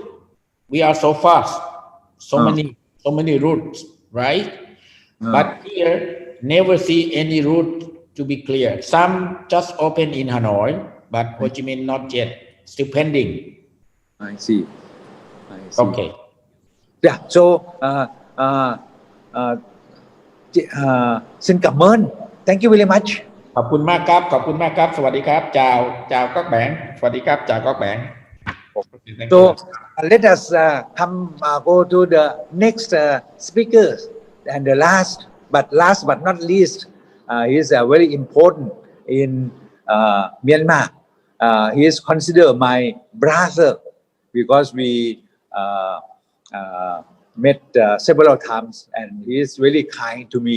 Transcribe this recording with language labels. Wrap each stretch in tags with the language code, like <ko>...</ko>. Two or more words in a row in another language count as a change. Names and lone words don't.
<en>We are so fast, so many routes, right? But here, never see any route to be clear. Some just open in Hanoi, but Ho Chi Minh not yet. Still pending. I see. I see. Okay. Yeah. So,</en> <vi>xin cảm ơn.</vi> <en>Thank you very much.</en> <th>ขอบคุณมากครับ ขอบคุณมากครับ สวัสดีครับ</th> <vi>chào các bạn.</vi> <th>สวัสดีครับ</th> <vi>chào các bạn.</vi> <en>So, let us come go to the next speakers, and the last but not least, he is very important in Myanmar. He is considered my brother because we met several times, and he is really kind to me.</en>